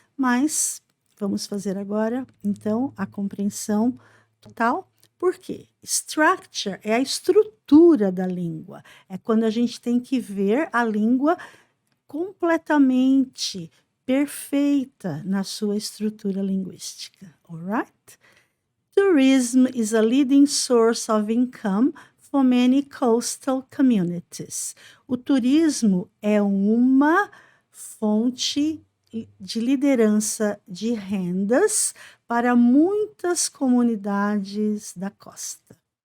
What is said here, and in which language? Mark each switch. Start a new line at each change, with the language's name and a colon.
Portuguese: Mas vamos fazer agora, então, a compreensão total. Por quê? Structure é a estrutura da língua. É quando a gente tem que ver a língua completamente perfeita na sua estrutura linguística.
English: Alright? Tourism is a leading source of income for many coastal communities.
Portuguese: O turismo é uma fonte de liderança de rendas para muitas comunidades da costa.